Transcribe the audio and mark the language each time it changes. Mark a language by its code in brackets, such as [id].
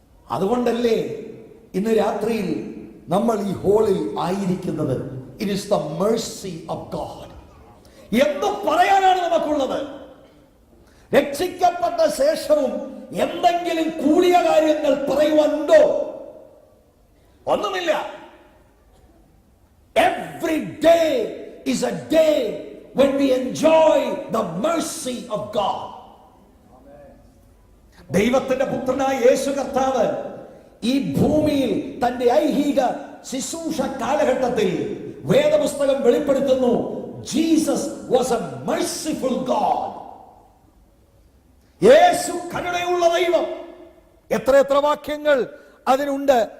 [ml] അതുകൊണ്ടല്ലേ ഇന്ന് രാത്രിയിൽ നമ്മൾ ഈ ഹോളിൽ ആയിരിക്കുന്നത്. [en] It is the mercy of God. [ml] എന്ത് പറയാനാണ് നമുക്കുള്ളത്? രക്ഷിക്കപ്പെട്ട ശേഷവും എന്തെങ്കിലും കൂടിയ കാര്യങ്ങൾ പറയുവാനുണ്ടോ? ഒന്നുമില്ല. [en] Every day is a day when we enjoy the mercy of God. [ml] ദൈവത്തിന്റെ പുത്രനായ യേശു കർത്താവ് ഈ ഭൂമിയിൽ തന്റെ ഐഹിക ശുശ്രൂഷ കാലഘട്ടത്തിൽ വേദപുസ്തകം വെളിപ്പെടുത്തുന്നു, [en] Jesus was a merciful God. [ml] യേശു കരുണയുള്ള ദൈവം. എത്ര വാക്യങ്ങൾ അതിനുണ്ട്.